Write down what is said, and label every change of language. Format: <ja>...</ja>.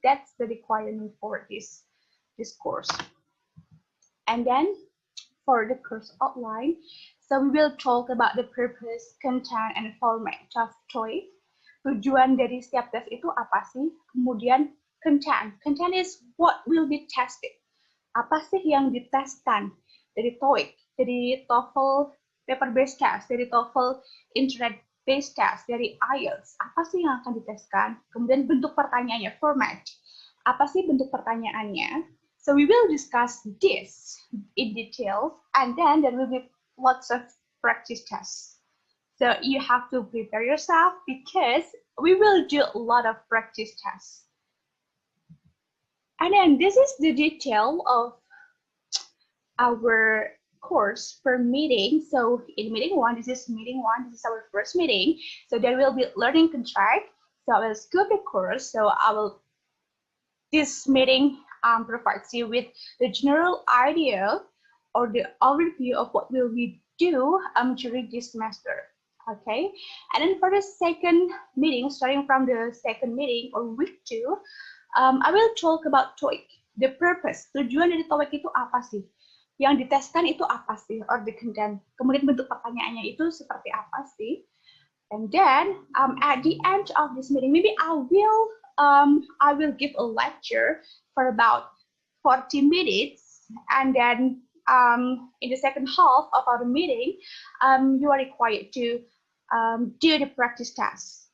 <en>That's the requirement for this course. And then for the course outline, so we will talk about the purpose, content, and format of TOEIC.</en> <id>Tujuan dari setiap tes itu apa sih? Kemudian content.</id> <en>Content is what will be tested.</en> <id>Apa sih yang diteskan dari TOEIC, dari TOEFL paper-based test, dari TOEFL internet-based test, dari IELTS. Apa sih yang akan diteskan? Kemudian bentuk pertanyaannya, format. Apa sih bentuk pertanyaannya?</id> <en>So we will discuss this in detail, and then there will be lots of practice tests. So you have to prepare yourself because we will do a lot of practice tests. And then this is the detail of our course per meeting. So in meeting one, this is our first meeting. So there will be learning contract. So I will scope the course. So this meeting provides you with the general idea or the overview of what will we do during this semester. Okay, and then for the second meeting, starting from the second meeting or week 2, I will talk about TOEIC. The purpose,</en> <id>tujuan dari TOEIC itu apa sih? Yang diteskan itu apa sih?</id> <en>Or the content.</en> <id>Kemudian bentuk pertanyaannya itu seperti apa sih?</id> <en>And then at the end of this meeting, maybe I will give a lecture for about 40 minutes, and then in the second half of our meeting, you are required to do the practice test.</en>